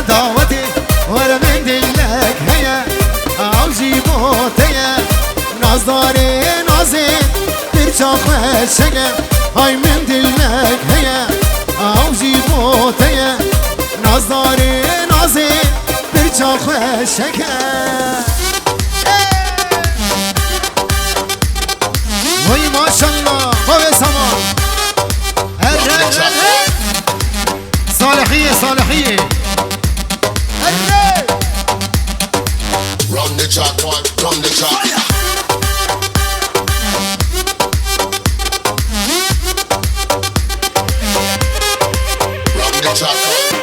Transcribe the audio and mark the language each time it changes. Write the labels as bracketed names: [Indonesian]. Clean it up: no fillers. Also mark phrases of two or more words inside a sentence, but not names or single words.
[Kurdish] دعوتی ور من دلک هیه آوزی بوتیه نازداری نازی برچا خوشگه های من دلک هیه آوزی بوتیه نازداری نازی برچا خوشگه وی ماشالله بابا سامان صالحیه صالحیه [English] Run the track one, run the track. Run the track one.